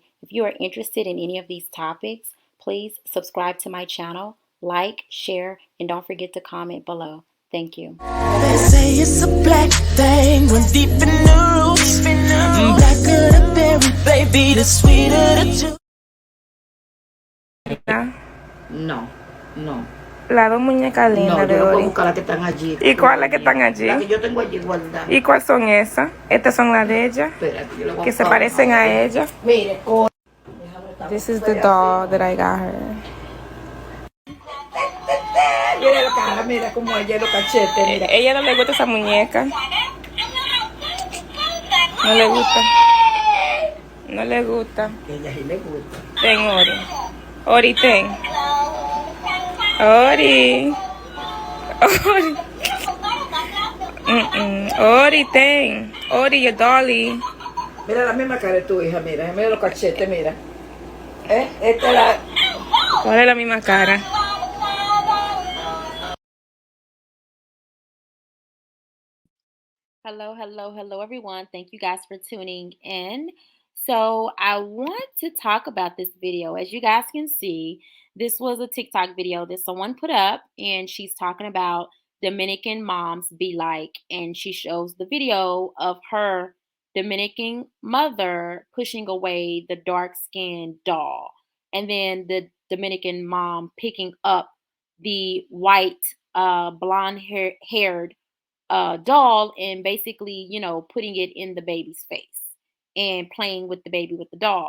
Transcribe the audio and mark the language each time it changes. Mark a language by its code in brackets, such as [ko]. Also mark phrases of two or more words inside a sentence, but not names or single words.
[en] If you are interested in any of these topics, please subscribe to my channel, like, share, and don't forget to comment below. Thank you. They say it's a black thing, run deep in the roots. Blacker the berry, baby, the sweeter the juice. [es] No, no. Las dos muñecas lindas No, de yo no puedo Ori. buscar las que están allí. ¿Y cuáles que están allí? Las que yo tengo allí guardadas. ¿Y cuáles son esas? Estas son las de ella, Espérate, yo le voy a que se buscar parecen una. a ella. Mire, [en] This is the doll that I got her. [es] mira la cara, mira cómo ella los cachetes, mira. Ella no le gusta esa muñeca. No le gusta. No le gusta. Que a ella sí le gusta. Ten, Ori. Ori, ten. Ori. Ori. Ori, ten. Ori, [en] your dolly. [es] Mira la misma cara de tu hija, mira los cachetes, mira. Esta es la... ¿Cuál es la misma cara? [en] Hello, everyone. Thank you guys for tuning in. So, I want to talk about this video. As you guys can see, this was a TikTok video that someone put up, and she's talking about Dominican moms be like, and she shows the video of her Dominican mother pushing away the dark skinned doll, and then the Dominican mom picking up the white, blonde haired doll and basically, putting it in the baby's face and playing with the baby with the doll.